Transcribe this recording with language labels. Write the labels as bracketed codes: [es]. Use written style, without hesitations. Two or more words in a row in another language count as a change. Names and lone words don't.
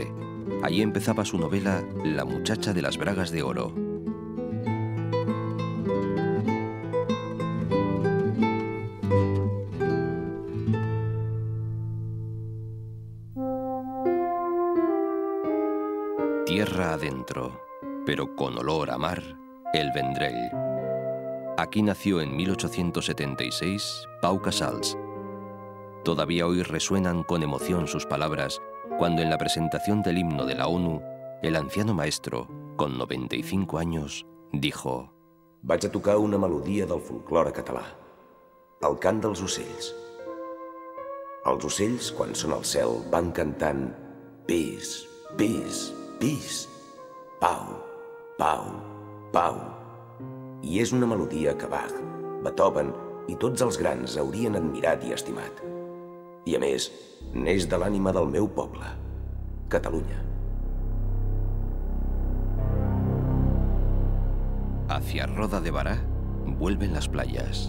[es] Allí empezaba su novela La muchacha de las bragas de oro. Tierra adentro, pero con olor a mar, el Vendrell. Aquí nació en 1876 Pau Casals. Todavía hoy resuenan con emoción sus palabras cuando en la presentación del himno de la ONU, el anciano maestro, con 95 años, dijo: [ca] Vaig a tocar una melodia del folklore català, el cant dels ocells. Els ocells, quan són al cel, van cantant pis, pis, pis, pau, pau, pau. I és una melodia que Bach, Beethoven i tots els grans haurien admirat i estimat. I a més, neix de l'ànima del meu poble, Catalunya. [es] Hacia Roda de Bará vuelven las playas.